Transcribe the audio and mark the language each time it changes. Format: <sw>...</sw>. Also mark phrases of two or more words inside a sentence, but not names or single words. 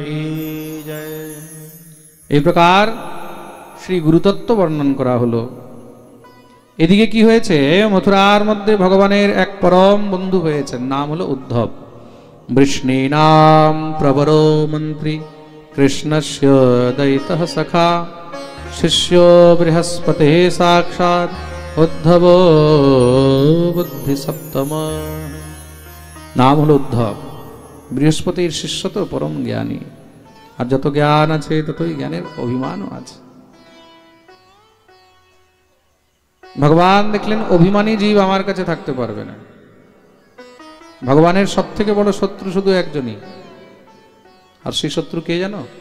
<bn>এই প্রকার শ্রী গুরুতত্ত্ব বর্ণন করা হলো। এদিকে কি হয়েছে? মথুরার মধ্যে ভগবানের এক পরম বন্ধু হয়েছেন, নাম হলো উদ্ধব।</bn> <sa>বৃষ্ণীনাম প্রবরো মন্ত্রী कृष्णस्य दयितः सखा शिष्यो बृहस्पतिः साक्षात् उद्धवो बुद्धिसप्तम।</sa> <bn>নাম হলো উদ্ধব। বৃহস্পতির শিষ্য তো পরম জ্ঞানী, আর যত জ্ঞান আছে ততই জ্ঞানের অভিমানও আছে। ভগবান দেখলেন অভিমানী জীব আমার কাছে থাকতে পারবে না। ভগবানের সবথেকে বড় শত্রু শুধু একজনই, আর সেই শত্রু কে জানো?</bn>